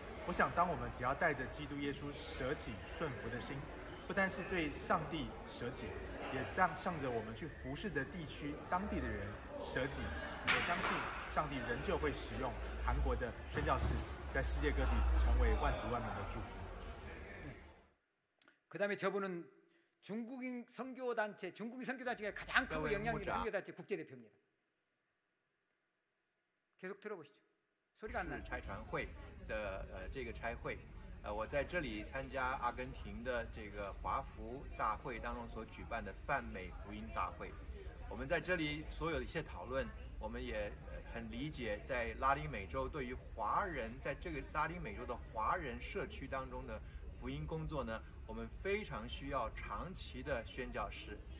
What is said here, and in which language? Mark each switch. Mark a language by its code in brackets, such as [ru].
[zh] 我想，当我们只要带着基督耶稣舍己顺服的心，不但是对上帝舍己，也向着我们去服侍的地区当地的人舍己。我相信上帝仍旧会使用韩国的宣教士，在世界各地成为万族万民的祝福。 [ko] 그다음에 저분은 중국인 선교단체 중에 가장 크고 영향력 있는 선교단체 국제대표입니다. 계속 들어보시죠. 소리가 안 나요. [zh] 差传会的这个差会，我在这里参加阿根廷的这个华福大会当中所举办的泛美福音大会。我们在这里所有的一些讨论，我们也很理解，在拉丁美洲对于华人，在这个拉丁美洲的华人社区当中的福音工作呢，我们非常需要长期的宣教士。